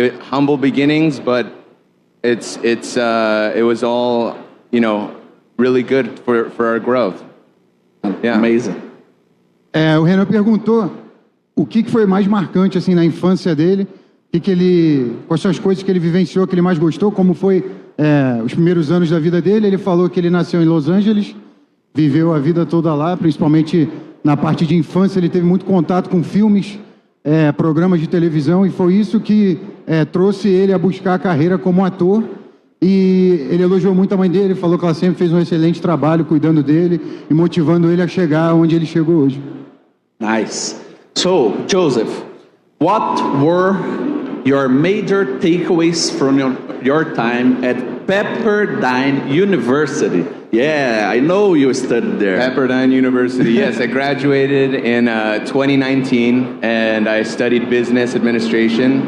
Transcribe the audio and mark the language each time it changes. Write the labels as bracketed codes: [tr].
[en] Humble beginnings, but it was all really good for our growth. Yeah. Amazing. [pt] O Renan perguntou o que foi mais marcante assim na infância dele, quais são as coisas que ele vivenciou, que ele mais gostou, como foi os primeiros anos da vida dele. Ele falou que ele nasceu em Los Angeles, viveu a vida toda lá, principalmente na parte de infância. Ele teve muito contato com filmes, programas de televisão, e foi isso que trouxe ele a buscar a carreira como ator. E ele elogiou muito a mãe dele, falou que ela sempre fez um excelente trabalho cuidando dele e motivando ele a chegar onde ele chegou hoje. [en] Nice. So, Joseph, what were your major takeaways from your time at Pepperdine University? Yeah, I know you studied there. Pepperdine University, yes. I graduated in 2019, and I studied business administration.